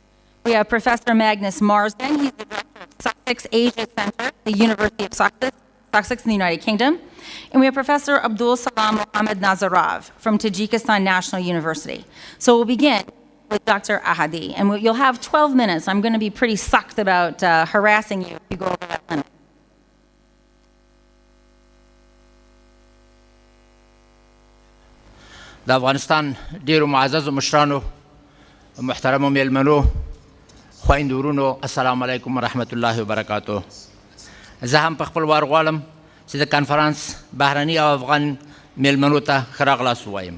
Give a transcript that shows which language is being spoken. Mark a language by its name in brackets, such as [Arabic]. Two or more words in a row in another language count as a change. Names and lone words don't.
[English] We have Professor Magnus Marsden. He's the Director of Sussex Asia Center at the University of Sussex in the United Kingdom. And we have Professor Abdul Salam Mohammad Nazarov from Tajikistan National University. So we'll begin with Dr. Ahadi. And you'll have 12 minutes. I'm going to be pretty sucked about harassing you if you go over that limit. [Pashto] د افغانستان ډیرو معززو مشرانو محترمو میلمنو خویندو ورونو السلام علیکم ورحمت الله وبرکاتو. زه هم په خپل وار غواړم چې د کنفرانس بهرني او افغان میلمنو ته ښه راغلاست ووایم.